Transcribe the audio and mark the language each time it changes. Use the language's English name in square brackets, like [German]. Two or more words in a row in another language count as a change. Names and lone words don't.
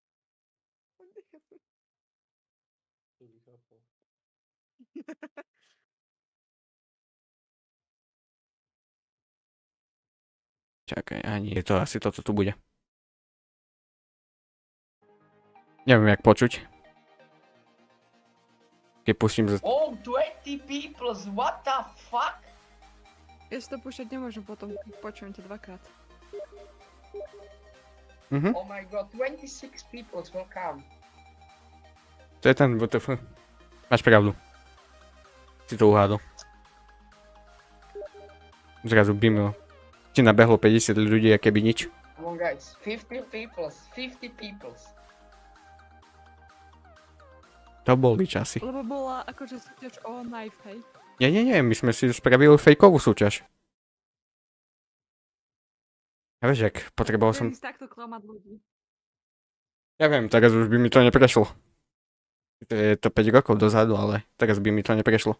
[Slovak] Čakaj, ani je to asi toto tu bude. Neviem, jak počuť. Keď pustím [English] Oh, 20 people, what the fuck? [Slovak] Ja si to púšťať nemôžem potom, počujem ťa dvakrát. [English] Oh my god, 26 people will come. [Slovak] To je ten WTF. Máš pravdu. Si to uhádol. Zrazu bimilo. Ti nabehlo 50 ľudí, a keby nič. [English] Come on guys, 50 people, 50 people. [Slovak] To boli časy. Lebo bola akože súťaž o knife, hej? Nie, my sme si spravili fejkovú súťaž. A vieš, jak potreboval som... Viem ísť takto klamať ľudí. Ja viem, teraz už by mi to neprešlo. To je to 5 rokov dozadu, ale teraz by mi to neprešlo.